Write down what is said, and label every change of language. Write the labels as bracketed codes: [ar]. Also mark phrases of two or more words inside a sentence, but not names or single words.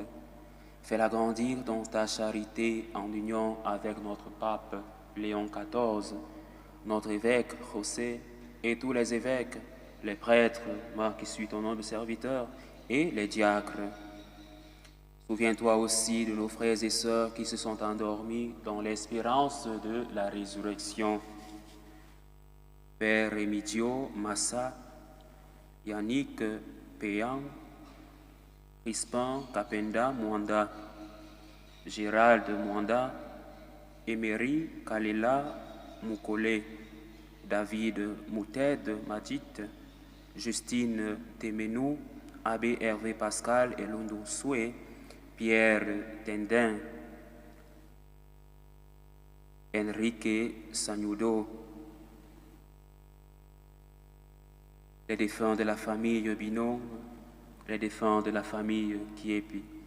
[fr] Fais-la grandir dans ta charité en union avec notre pape Léon XIV, notre évêque José et tous les évêques, les prêtres, moi qui suis ton humble serviteur, et les diacres. Souviens-toi aussi de nos frères et sœurs qui se sont endormis dans l'espérance de la résurrection. Père Emidio Massa, Yannick Péan, Crispin Kapenda Mwanda, Gérald Mwanda, Emery Kalela Mukole, David Mouted Madit, Justine Temenou, Abbé Hervé Pascal et Lundou Soué, Pierre Tendin, Enrique Sagnudo, les défunts de la famille Binôme, les défunts de la famille Kiepi.